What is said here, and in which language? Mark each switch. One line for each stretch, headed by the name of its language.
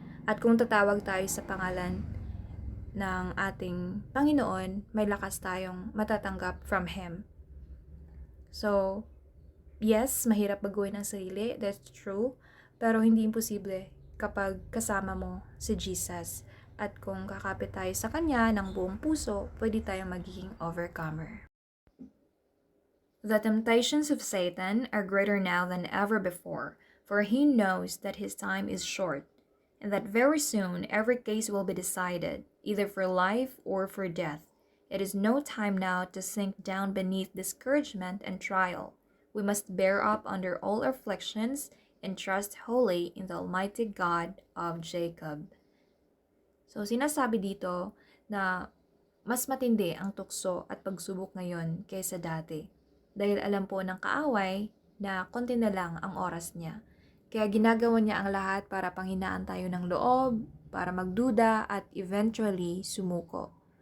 Filipino: At kung tatawag tayo sa pangalan ng ating Panginoon, may lakas tayong matatanggap from Him. So, yes, mahirap baguhin ang sarili, that's true, pero hindi imposible kapag kasama mo si Jesus. At kung kakapit tayo sa Kanya ng buong puso, pwede tayong magiging overcomer.
English: The temptations of Satan are greater now than ever before, for he knows that his time is short, and that very soon every case will be decided, either for life or for death. It is no time now to sink down beneath discouragement and trial. We must bear up under all afflictions and trust wholly in the Almighty God of Jacob.
Filipino: So, sinasabi dito na mas matindi ang tukso at pagsubok ngayon kaysa dati. Dahil alam po ng kaaway na konti na lang ang oras niya. Kaya ginagawa niya ang lahat para panghinaan tayo ng loob, para magduda at eventually sumuko.